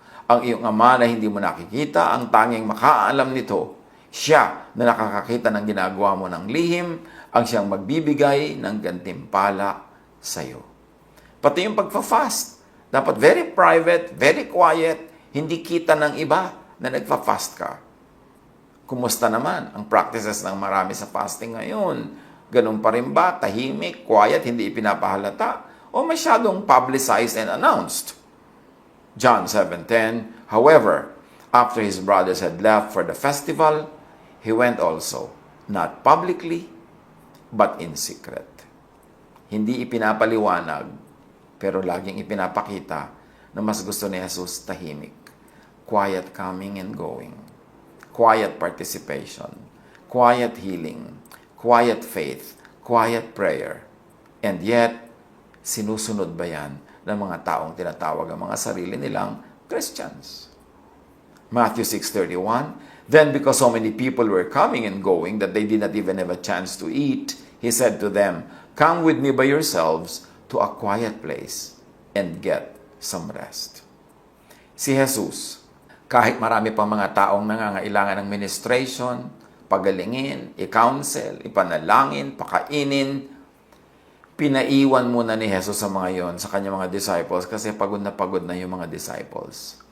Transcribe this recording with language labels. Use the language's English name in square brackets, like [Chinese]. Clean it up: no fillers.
[Filipino] Ang iyong ama na hindi mo nakikita, ang tanging makaalam nito, siya na nakakakita ng ginagawa mo ng lihim, ang siyang magbibigay ng gantimpala sa iyo. Pati yung pagfa-fast, dapat [English] very private, very quiet, [Filipino] hindi kita ng iba na nagfa-fast ka. Kumusta naman ang practices ng marami sa fasting ngayon? Ganun pa rin ba? Tahimik, quiet, hindi ipinapahalata? O masyadong publicized and announced? [English] John 7:10, however, after his brothers had left for the festival, he went also, not publicly, but in secret. [Filipino] Hindi ipinapaliwanag, pero laging ipinapakita na mas gusto ni Jesus tahimik. [English] Quiet coming and going. Quiet participation. Quiet healing. Quiet faith. Quiet prayer. And yet, [Filipino] sinusunod ba yan ng mga taong tinatawag ang mga sarili nilang Christians? [English] Matthew 6:31, then because so many people were coming and going that they did not even have a chance to eat, he said to them, come with me by yourselves to a quiet place and get some rest. [Filipino] Si Jesus, kahit marami pang mga taong nangangailangan ng ministration, pagalingin, i-counsel, ipanalangin, pakainin, pinaiwan muna ni Jesus sa mga yon, sa kanyang mga disciples, kasi pagod na yung mga disciples.